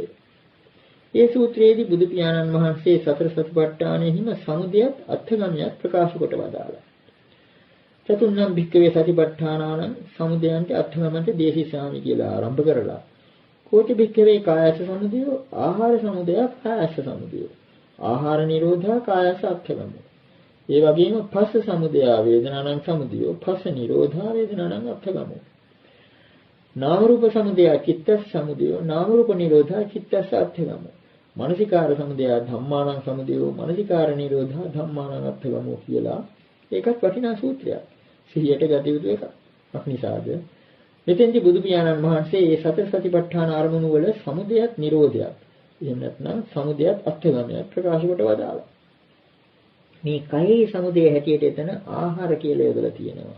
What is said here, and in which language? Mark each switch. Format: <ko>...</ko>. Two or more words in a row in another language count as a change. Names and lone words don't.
<si>ඒ සූත්‍රයේදී බුදු පියාණන් වහන්සේ සතර සතිපට්ඨානෙහිම සමුදයත් අත්ථගමයක් ප්‍රකාශ කොට වදාළා.</si> <pi>චතුර්ණම් භික්ඛවේ සතිපට්ඨානානං සමුදයන්ට අත්ථගමන්ට දේශිසාමි</pi> <si>කියලා ආරම්භ කරලා</si> <pi>කෝටි භික්ඛවේ කායස සමුදය ආහාර සමුදය කායස සමුදය ආහාර නිරෝධා කායස අත්ථගමෝ</pi> <si>ඒ වගේම</si> <pi>පස්ස සමුදය වේදනානං සමුදය පස්ස නිරෝධා වේදනානං අත්ථගමෝ නාම රූප සමුදය චිත්තස් සමුදය නාම රූප නිරෝධා චිත්තස් අත්ථගමෝ මනසිකාර සමුදය ධම්මානං සමුදය මනසිකාර නිරෝධා ධම්මානං අත්ථගමෝ</pi> <si>කියලා ඒකත් වටිනා සූත්‍රයක්. සිහියට ගත යුතු එකක්. අක්නිසාද මෙතෙන්දී බුදු පියාණන් වහන්සේ මේ සතර සතිපට්ඨාන අරමුණු වල සමුදයත් නිරෝධයත් එහෙම නැත්නම් සමුදයත් අත්ථගමයක් ප්‍රකාශ කොට වදාළා. මේ කයේ සමුදය හැටියට එතන ආහාර කියලා යොදලා තියෙනවා.</si>